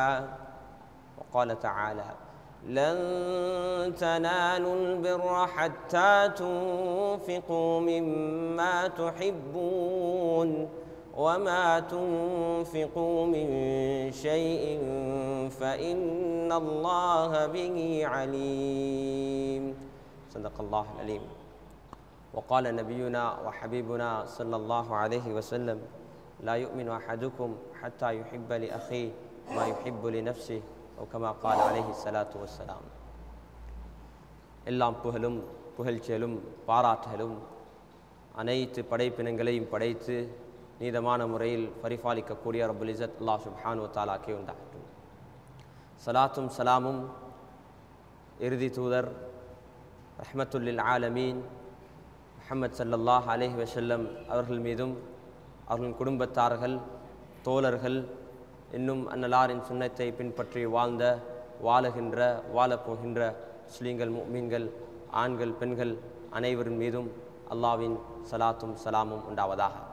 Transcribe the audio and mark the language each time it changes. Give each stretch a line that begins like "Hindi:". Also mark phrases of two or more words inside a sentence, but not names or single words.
Arabic: وقال تعالى: لن تنالوا البر حتى تنفقوا مما تحبون وما تنفقوا من شيء فإن الله به عليم. صدق الله العليم. وقال نبينا وحبيبنا صلى الله عليه وسلم: لا يؤمن أحدكم حتى يحب لأخيه ما يحب لنفسه أو كما قال عليه الصلاة والسلام.
Tamil: எல்லாம் புகழும் புகழ்ச்சியலும் பாராட்டுகளும் அனைத்து படைப்பினங்களையும் படைத்து நீதமான முறையில் பரிபாலிக்கக்கூடிய
Arabic: رب العزة الله سبحانه وتعالى
Tamil: உண்டாகட்டும். ஸலாத்தும் ஸலாமும் இறுதி தூதர்
Arabic: رحمة للعالمين
Tamil: முஹம்மது
Arabic: صلى الله عليه وسلم
Tamil: அவர்கள் மீதும் அவர்களின் குடும்பத்தார்கள், தோழர்கள், இன்னும் அன்னலாரின் சுன்னத்தை பின்பற்றி வாழுகின்ற வாழப்போகின்ற முஸ்லீம்கள், முஃமின்கள், ஆண்கள், பெண்கள் அனைவரின் மீதும் அல்லாஹ்வின் ஸலாத்தும் ஸலாமும் உண்டாவதாக.